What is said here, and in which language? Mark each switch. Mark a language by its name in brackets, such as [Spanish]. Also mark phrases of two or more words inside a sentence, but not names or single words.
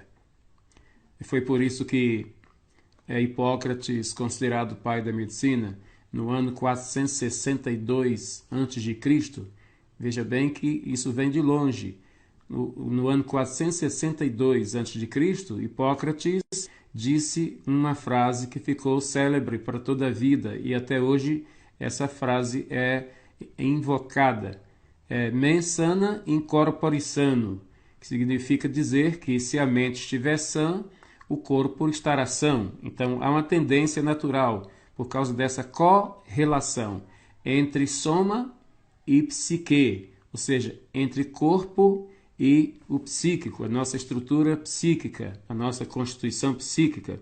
[Portuguese] E foi por isso que Hipócrates, considerado o pai da medicina, no ano 462 a.C., veja bem que isso vem de longe. No ano 462 a.C., Hipócrates disse uma frase que ficou célebre para toda a vida e até hoje essa frase é invocada. [Latin] Mens sana in corpore sano, [Portuguese] que significa dizer que se a mente estiver sã, o corpo estará são. Então há uma tendência natural, por causa dessa correlação entre soma e psique, ou seja, entre corpo e o psíquico, a nossa estrutura psíquica, a nossa constituição psíquica.